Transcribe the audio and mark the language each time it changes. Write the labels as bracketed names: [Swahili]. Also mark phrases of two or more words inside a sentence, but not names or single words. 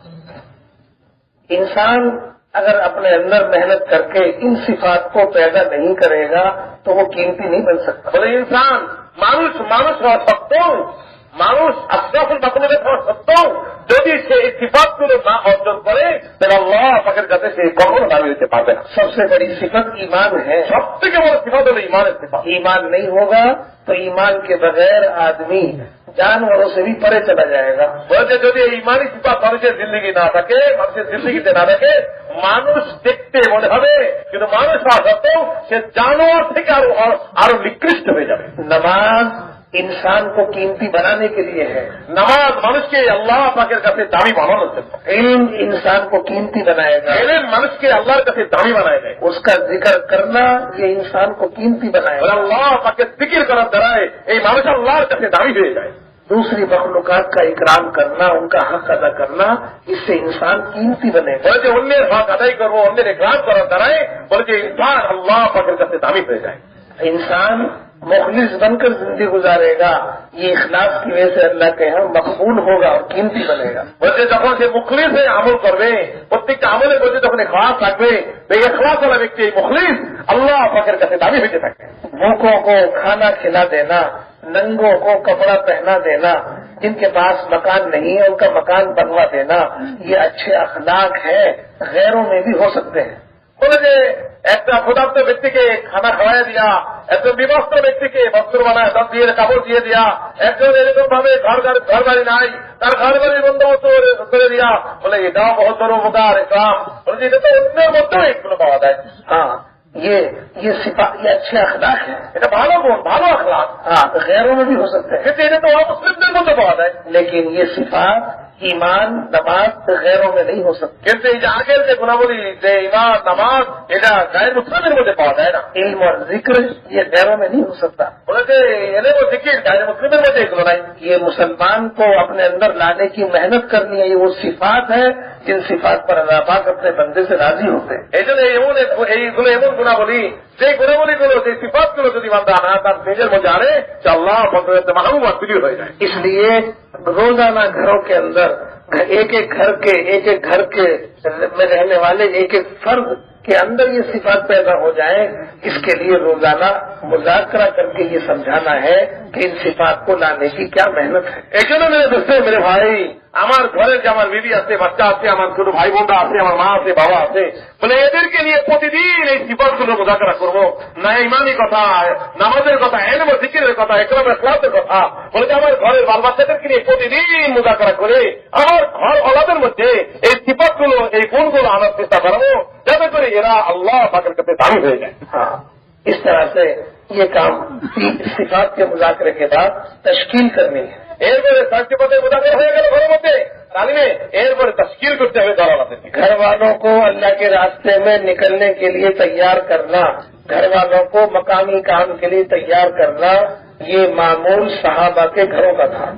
[Urdu] انسان اگر اپنے اندر محنت کر کے ان صفات کو پیدا نہیں کرے گا تو وہ قیمتی نہیں بن سکتا. [Bangla] বলে ইনসান মানুষ হওয়া সত্ত্বেও, মানুষ [Arabic] أشرف المخلوقات [Bangla] হওয়া সত্ত্বেও যদি সে এই সিফাতগুলো না অর্জন করে তাহলে আল্লাহ পাকের কাছে সে কখনো দামি হতে পারবে না. [Urdu] سب سے بڑی صفت ایمان ہے. [Bangla] সব থেকে বড় সিফাত হলো ইমানের সিফাত. [Urdu] ایمان نہیں ہوگا تو ایمان کے بغیر آدمی جانوروں سے بھی پرے چلا جائے گا. [Bangla] বলছে যদি এই ইমানি সিফাত মানুষের জিন্দগি না থাকে, মানুষের জিন্দগিতে না থাকে, মানুষ দেখতে মনে হবে কিন্তু মানুষ হওয়া সত্ত্বেও সে জানোয়ার থেকে আরো নিকৃষ্ট হয়ে যাবে. [Urdu] نماز انسان کو قیمتی بنانے کے لیے ہے. [Bangla] নামাজ মানুষকে আল্লাহ পাকের কাছে দামি বানানোর জন্য. [Urdu] علم انسان کو قیمتی بنائے گا. [Bangla] এলেম মানুষকে আল্লাহর কাছে দামি বানায় দেয়. [Urdu] اس کا ذکر کرنا یہ انسان کو قیمتی بنائے گا. [Bangla] আল্লাহ পাকের জিকির করার দ্বারাই এই মানুষ আল্লাহর কাছে দামি হয়ে যায়. [Urdu] دوسری مخلوقات کا اکرام کرنا, ان کا حق ادا کرنا, اس سے انسان قیمتی بنے گا. [Bangla] বলে যে অন্যের হক আদায় করবো, অন্যের ইকরাম করার দ্বারাই বলে যে ইনসান আল্লাহ পাকের কাছে দামি হয়ে যায়. [Urdu] انسان مخلص بن کر زندگی گزارے گا, یہ اخلاص کی وجہ سے اللہ کے یہاں مقبول ہوگا اور قیمتی بنے گا. [Bangla] বলছে যখন সে মুখলিস হয়ে আমল করবে, প্রত্যেকটা আমলের মধ্যে যখন ইখলাস থাকবে, এই ইখলাস ওয়ালা ব্যক্তি, এই মুখলিস আল্লাহ পাকের কাছে দামি হতে থাকে. [Urdu] بھوکوں کو کھانا کھلا دینا, ننگوں کو کپڑا پہنا دینا, جن کے پاس مکان نہیں ہے ان کا مکان بنوا دینا, یہ اچھے اخلاق ہیں, غیروں میں بھی ہو سکتے ہیں. [Bangla] বলে যে একটা ক্ষুধার্ত ব্যক্তিকে খানা খাওয়াই দিয়া, একজন বিবস্ত্র ব্যক্তিকে বস্ত্র বানায় দিয়ে কাপড় দিয়ে দিয়া, একজন এরকম ভাবে ঘর বাড়ি নাই, তার ঘর বাড়ির বন্দোবস্ত করে দিয়া, বলে এটাও বহুত বড় উপকার ইসলাম. বলে যে এটা তো অন্যের মধ্যেও এগুলো পাওয়া যায়. [Urdu] ہاں یہ صفات, یہ اچھے اخلاق ہیں. [Bangla] এটা ভালো গুণ, ভালো আখলাক, [Urdu] ہاں غیروں میں بھی ہو سکتے ہیں, [Bangla] কিন্তু এটা তো অমুসলিমদের মধ্যে পাওয়া যায়. [Urdu] لیکن یہ صفات ایمان نماز غیروں میں نہیں ہو سکتی. [Bangla] কিন্তু এই যে আগের যে গুণাবলী, যে ইমান নামাজ, এটা গায়ের মুসলিমের মধ্যে পাওয়া যায় না. [Urdu] علم اور ذکر یہ غیروں میں نہیں ہو سکتا. [Bangla] বলে যে এলেম ও জিকির গায়ের মুসলিমের মধ্যে এগুলো নাই. [Urdu] یہ مسلمان کو اپنے اندر لانے کی محنت کرنی ہے. یہ وہ صفات ہے جن صفات پر اللہ پاک اپنے بندے سے راضی ہوتے ہیں. [Bangla] এই জন্য এইগুলো এমন গুণাবলী, যে গুণাবলীগুলো, যে সিফাতগুলো যদি বান্দা না তার নিজের মধ্যে আনে, সে আল্লাহ পাকের মাহবুব আর প্রিয় হয়ে যায়. [Urdu] اس لیے روزانہ گھروں کے اندر ایک ایک گھر کے میں رہنے والے ایک ایک فرد کے اندر یہ صفات پیدا ہو جائیں, اس کے لیے روزانہ مذاکرہ کر کے یہ سمجھانا ہے کہ ان صفات کو لانے کی کیا محنت ہے. [Bangla] এই জন্য [Urdu] میرے دوست، میرے بھائی, [Bangla] আমার ঘরে যে আমার বিবি আছে, বাচ্চা আছে, আমার ছোট ভাই বোনরা আছে, আমার মা আছে, বাবা আছে, বলে এদেরকে নিয়ে প্রতিদিন এই সিফাতগুলো মুযাকারা করব. না ইমানি কথা, নামাজের কথা, ইলম ও জিকিরের কথা, ইকরাম ইখলাসের কথা, বলে যে আমার ঘরের বাল বাচ্চাদেরকে নিয়ে প্রতিদিন মুযাকারা করে আমার ঘর ওলাদের মধ্যে এই সিফাতগুলো, এই গুণগুলো আনার চেষ্টা করবো, যাতে করে এরা আল্লাহ পাকের কাছে দামি হয়ে যায়. [Urdu] ہاں, اس طرح سے یہ کام صفات کے مذاکرے کے بعد تشکیل کرنی ہے. [Bangla] এরপরে সার্টিফিকেটের মুযাকারা হয়ে গেল ঘরের মধ্যে, তালিমে এরপরে তাশকিল করতে হবে দলালাদের. [Urdu] گھر والوں کو اللہ کے راستے میں نکلنے کے لیے تیار کرنا, گھر والوں کو مقامی کام کے لیے تیار کرنا, یہ معمول صحابہ کے گھروں کا تھا.